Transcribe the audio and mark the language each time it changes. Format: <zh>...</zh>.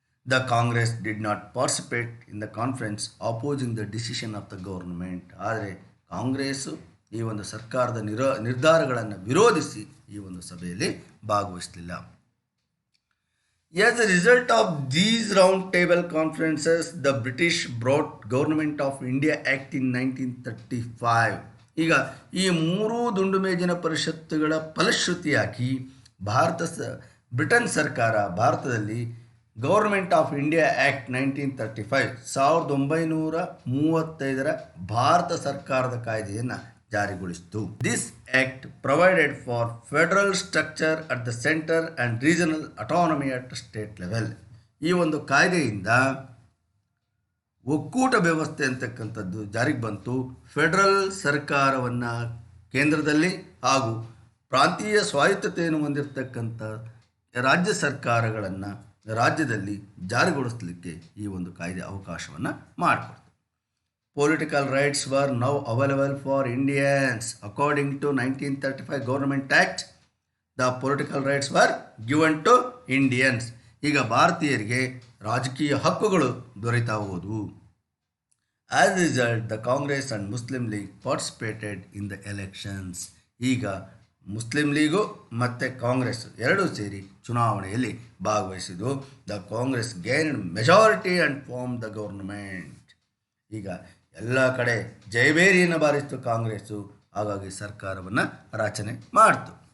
<en>The Congress did not participate in the conference opposing the decision of the government.</en> <kn>ಆದರೆ ಕಾಂಗ್ರೆಸ್ಸು ಈ ಒಂದು ಸರ್ಕಾರದ ನಿರ್ಧಾರಗಳನ್ನು ವಿರೋಧಿಸಿ ಈ ಒಂದು ಸಭೆಯಲ್ಲಿ ಭಾಗವಹಿಸಲಿಲ್ಲ.</kn> <en>As a result of these round table conferences, the British brought Government of India Act in 1935.</en> <kn>ಈಗ ಈ ಮೂರೂ ದುಂಡು ಮೇಜಿನ ಪರಿಷತ್ತುಗಳ ಫಲಶ್ರುತಿಯಾಗಿ ಬ್ರಿಟನ್ ಸರ್ಕಾರ ಭಾರತದಲ್ಲಿ government of India act 1935 Bharat ಸರ್ಕಾರದ ಕಾಯ್ದೆಯನ್ನು ಜಾರಿಗೊಳಿಸಿತು.</kn> <en>This act provided for federal structure at the centre and regional autonomy at state level.</en> <kn>ಈ ಒಂದು ಕಾಯ್ದೆಯಿಂದ ಒಕ್ಕೂಟ ವ್ಯವಸ್ಥೆ ಅಂತಕ್ಕಂಥದ್ದು ಜಾರಿಗೆ ಬಂತು. ಫೆಡರಲ್ ಸರ್ಕಾರವನ್ನು ಕೇಂದ್ರದಲ್ಲಿ ಹಾಗೂ ಪ್ರಾಂತೀಯ ಸ್ವಾಯತ್ತತೆಯನ್ನು ಹೊಂದಿರತಕ್ಕಂಥ ರಾಜ್ಯ ಸರ್ಕಾರಗಳನ್ನು ರಾಜ್ಯದಲ್ಲಿ ಜಾರಿಗೊಳಿಸಲಿಕ್ಕೆ ಈ ಒಂದು ಕಾಯ್ದೆ ಅವಕಾಶವನ್ನು ಮಾಡಿಕೊಡ್ತು.</kn> <en>Political rights were now available for Indians. According to 1935 Government Act, the political rights were given to Indians.</en> <kn>ಈಗ ಭಾರತೀಯರಿಗೆ ರಾಜಕೀಯ ಹಕ್ಕುಗಳು ದೊರೆತಾ ಹೋದವು.</kn> <en>As a result, the Congress and Muslim League participated in the elections.</en> <kn>ಈಗ ಮುಸ್ಲಿಂ ಲೀಗು ಮತ್ತು ಕಾಂಗ್ರೆಸ್ ಎರಡೂ ಸೇರಿ ಚುನಾವಣೆಯಲ್ಲಿ ಭಾಗವಹಿಸಿದ್ದು.</kn> <en>The Congress gained majority and form the government.</en> <kn>ಈಗ ಎಲ್ಲ ಕಡೆ ಜಯಬೇರಿಯನ್ನು ಬಾರಿಸಿತು ಕಾಂಗ್ರೆಸ್ಸು, ಹಾಗಾಗಿ ಸರ್ಕಾರವನ್ನು ರಚನೆ ಮಾಡಿತು.</kn>